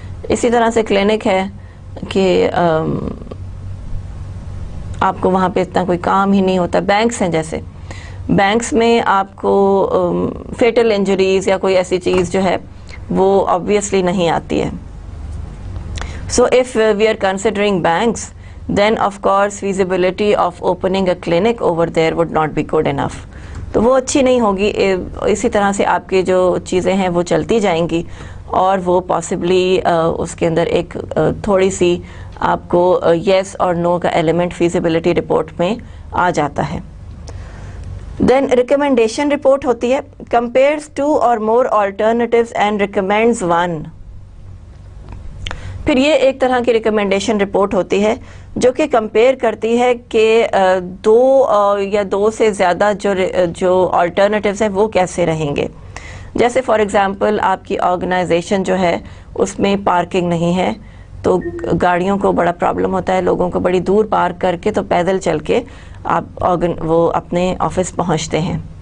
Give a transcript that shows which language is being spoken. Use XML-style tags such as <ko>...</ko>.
<ur>اسی طرح سے کلینک ہے کہ آپ کو وہاں پہ اتنا کوئی کام ہی نہیں ہوتا. بینکس ہیں، جیسے بینکس میں آپ کو فیٹل انجریز یا کوئی ایسی چیز جو ہے وہ obviously نہیں آتی ہے.</ur> <en>So if we are considering banks, then of course feasibility of opening a clinic over there would not be good enough.</en> <ur>تو وہ اچھی نہیں ہوگی. اسی طرح سے آپ کی جو چیزیں ہیں وہ چلتی جائیں گی اور وہ پاسبلی اس کے اندر ایک تھوڑی سی آپ کو یس اور نو کا ایلیمنٹ فیزیبلٹی رپورٹ میں آ جاتا ہے. دین ریکمنڈیشن رپورٹ ہوتی ہے.</ur> <en>Compares 2 or more alternatives and recommends 1.</en> <ur>پھر یہ ایک طرح کی ریکمنڈیشن رپورٹ ہوتی ہے جو کہ کمپیئر کرتی ہے کہ 2 یا 2 سے زیادہ جو آلٹرنیٹیوز ہیں وہ کیسے رہیں گے. جیسے فار ایگزامپل آپ کی آرگنائزیشن جو ہے اس میں پارکنگ نہیں ہے تو گاڑیوں کو بڑا پرابلم ہوتا ہے، لوگوں کو بڑی دور پارک کر کے تو پیدل چل کے آپ وہ اپنے آفس پہنچتے ہیں.</ur>